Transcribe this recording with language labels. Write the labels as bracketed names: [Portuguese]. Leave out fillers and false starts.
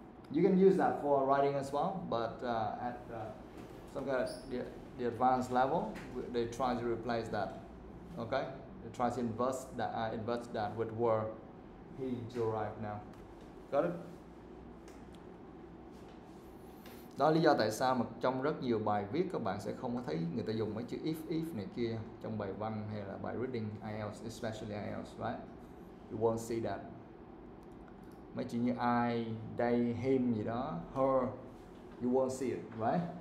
[English] You can use that for writing as well, but at some kind of the advanced level, they try to replace that. Okay, they try to invert that with were he to arrive now. Got it? [Vietnamese] Đó là lý do tại sao mà trong rất nhiều bài viết các bạn sẽ không có thấy người ta dùng mấy chữ if này kia trong bài văn hay là bài reading IELTS, [English] especially IELTS, right? You won't see that. [Vietnamese] Mấy chữ như I, they, him gì đó, her, [English] you won't see it, right?